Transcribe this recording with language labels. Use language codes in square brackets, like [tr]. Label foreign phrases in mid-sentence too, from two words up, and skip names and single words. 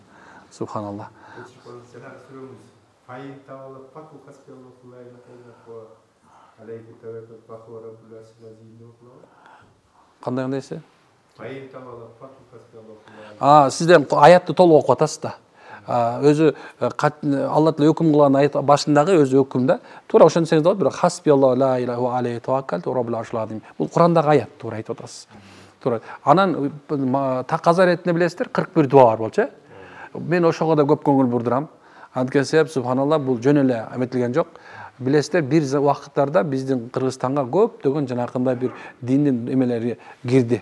[ky] Субханалла. Кандай десе? Сизден аятты толук окуп атасыз да. Өзү Алла Таала өкүм кылган аят башындагы өзү өкүм да. Туура ошону десеңиз болот, бирок [ar] حسبي الله لا إله وعليه توكلت رب العرش العظيم. [ky] Бул Курандагы аят, туура айтып атасыз. Туура. Анан таказа иретинде билесиздер, 41 дуа бар болчу. Мен ошого да көп көңүл бурдурам. Анткени себеп субханалла бул жөн эле эметилген жок. Билесиздер, бир убакыттарда биздин Кыргызстанга көптөгөн жанакындай бир диндин эмелери кирди.